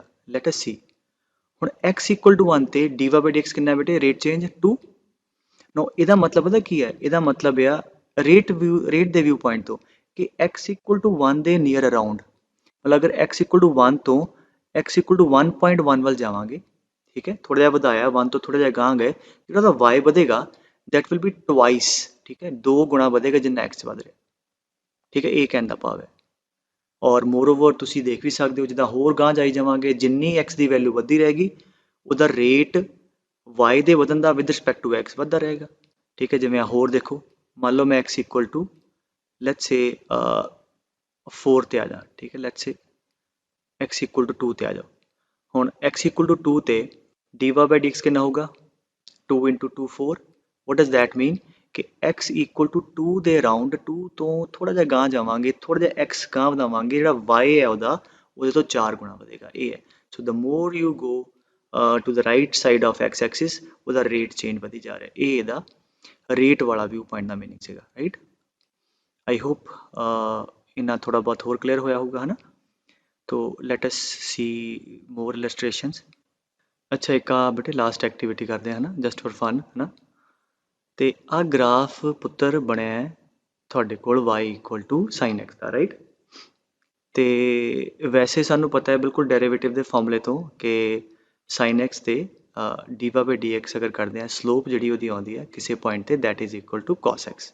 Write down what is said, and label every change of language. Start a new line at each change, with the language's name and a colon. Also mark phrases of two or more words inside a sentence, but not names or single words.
English: let us see.
Punjabi: ਹੁਣ
English: x equal to 1
Punjabi: ਤੇ
English: dy by dx
Punjabi: ਕਿੰਨਾ ਬੇਟੇ
English: rate change
Punjabi: 2। ਨੋ ਇਹਦਾ ਮਤਲਬ ਪਤਾ ਕੀ ਹੈ? ਇਹਦਾ ਮਤਲਬ ਆ ਰੇਟ ਦੇ
English: view point
Punjabi: ਤੋਂ ਕਿ
English: x equal to 1
Punjabi: ਦੇ
English: near around,
Punjabi: ਮਤਲਬ ਅਗਰ
English: x equal to 1
Punjabi: ਤੋਂ
English: x equal to 1.1
Punjabi: ਵੱਲ ਜਾਵਾਂਗੇ ਠੀਕ ਹੈ, ਥੋੜਾ ਜਿਹਾ ਵਧਾਇਆ 1 ਤੋਂ ਥੋੜਾ ਜਿਹਾ ਗਾਂਹ गए, ਜਿਹੜਾ ਉਹਦਾ y ਵਧੇਗਾ
English: that will be twice।
Punjabi: ਠੀਕ ਹੈ, 2 ਗੁਣਾ ਵਧੇਗਾ ਜਿੰਨਾ x ਵਧ ਰਿਹਾ। ਠੀਕ ਹੈ, ਇਹ ਕਹਿਣ ਦਾ ਭਾਵ ਹੈ। ਔਰ ਮੋਰਓਵਰ ਤੁਸੀਂ ਦੇਖ ਵੀ ਸਕਦੇ ਹੋ ਜਿੱਦਾਂ ਹੋਰ ਗਾਂਹ ਜਾਈ ਜਾਵਾਂਗੇ ਜਿੰਨੀ x ਦੀ ਵੈਲਿਊ ਵੱਧਦੀ ਰਹੇਗੀ ਉਹਦਾ ਰੇਟ y ਦੇ ਵਧਣ ਦਾ
English: with respect to
Punjabi: x ਵੱਧਦਾ ਰਹੇਗਾ। ਠੀਕ ਹੈ, ਜਿਵੇਂ ਹੋਰ ਦੇਖੋ ਮੰਨ ਲਓ ਮੈਂ
English: x equal to let's say
Punjabi: 4 ਤੇ ਆ ਜਾ। ਠੀਕ ਹੈ,
English: let's say x equal to
Punjabi: 2 ਤੇ ਆ ਜਾਓ। ਹੁਣ
English: x equal to
Punjabi: 2 ਤੇ
English: dy by dx
Punjabi: ਕਿੰਨਾ ਹੋਊਗਾ 2 into 2 4।
English: what does that mean
Punjabi: कि
English: x equal to 2
Punjabi: ਦੇ ਅਰਾਊਂਡ 2 ਤੋਂ ਥੋੜਾ ਜਿਹਾ ਗਾਂਹ ਜਾਵਾਂਗੇ, ਥੋੜਾ ਜਿਹਾ x ਗਾਂਹ ਵਧਾਵਾਂਗੇ, ਜਿਹੜਾ y ਹੈ ਉਹਦੇ ਤੋਂ 4 ਗੁਣਾ ਵਧੇਗਾ। ਇਹ ਹੈ।
English: so the more you go to the right side of x axis
Punjabi: ਉਹਦਾ ਰੇਟ ਚੇਂਜ ਵਧੀ ਜਾ ਰਿਹਾ। ਇਹ ਇਹਦਾ ਰੇਟ ਵਾਲਾ
English: view point
Punjabi: ਦਾ ਮੀਨਿੰਗ ਸੀਗਾ ਰਾਈਟ।
English: I hope
Punjabi: ਇੰਨਾ ਥੋੜਾ ਬਹੁਤ ਹੋਰ ਕਲੀਅਰ ਹੋਇਆ ਹੋਊਗਾ ਹੈ ਨਾ।
English: तो let us see more illustrations।
Hindi: अच्छा एक बेटे
English: last activity
Hindi: करते हैं ना
English: just for fun
Hindi: है ना।
Punjabi: ਤੋ ਆ ਗ੍ਰਾਫ ਪੁੱਤਰ ਬਣਿਆ ਹੈ ਥੋੜੇ ਕੋਲ
English: y equal to sin x
Punjabi: ਕਾ ਰਾਈਟ। ਤੋ ਵੈਸੇ ਸਾਨੂੰ ਪਤਾ ਹੈ ਬਿਲਕੁਲ ਡੇਰੀਵੇਟਿਵ ਕੇ ਫ਼ਾਰਮੂਲੇ ਤੋ ਕਿ sin x ਤੇ
English: dy by dx
Punjabi: ਅਗਰ ਕਰਤੇ ਹੈਂ ਸਲੋਪ ਜੀ ਆਤੀ ਹੈ ਕਿਸੀ ਪੁਆਇੰਟ ਤੇ
English: that is equal to cos x.